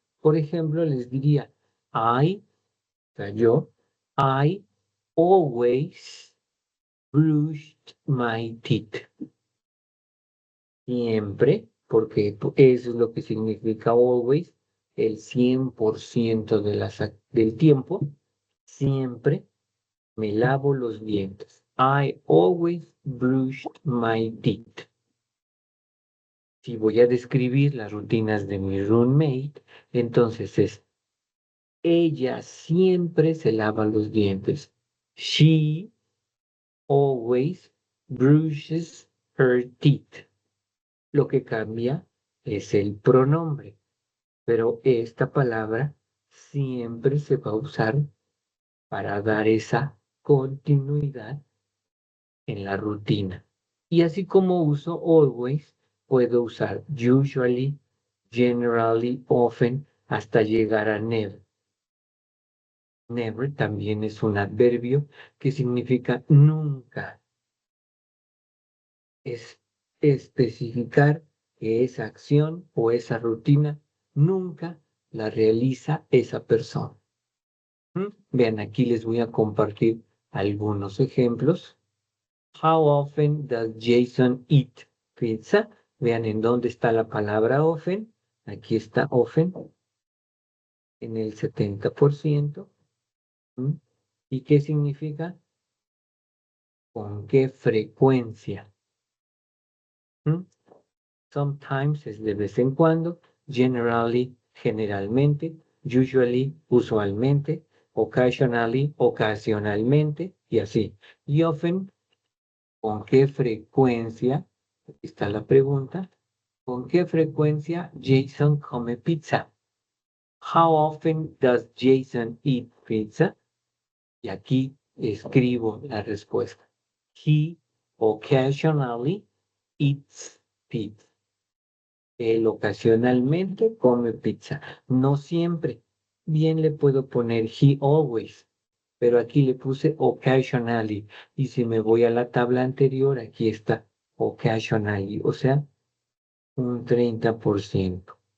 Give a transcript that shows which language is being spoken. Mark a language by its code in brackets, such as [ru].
[es] Por ejemplo, les diría, o sea, yo, [en] I always brushed my teeth. [es] Siempre, porque eso es lo que significa always, el 100% del tiempo, siempre me lavo los dientes. [en] I always brushed my teeth. [es] Si voy a describir las rutinas de mi roommate, entonces es, ella siempre se lava los dientes. [en] She always brushes her teeth. [es] Lo que cambia es el pronombre, pero esta palabra siempre se va a usar para dar esa continuidad en la rutina. Y así como uso always, puedo usar usually, generally, often, hasta llegar a never. Never también es un adverbio que significa nunca. Es especificar que esa acción o esa rutina nunca la realiza esa persona. Vean, aquí les voy a compartir algunos ejemplos. [en] How often does Jason eat pizza? [es] Vean en dónde está la palabra often. Aquí está often en el 70%. ¿Y qué significa? ¿Con qué frecuencia? Sometimes es de vez en cuando, generally, generalmente, usually, usualmente, occasionally, ocasionalmente, y así. Y often, ¿con qué frecuencia? Aquí está la pregunta. ¿Con qué frecuencia Jason come pizza? [en] How often does Jason eat pizza? [es] Y aquí escribo la respuesta. [en] He occasionally eats pizza. [es] Él ocasionalmente come pizza. No siempre. Bien le puedo poner [en] he always. [es] pero aquí le puse occasionally. Y si me voy a la tabla anterior, aquí está occasionally, o sea, un 30%.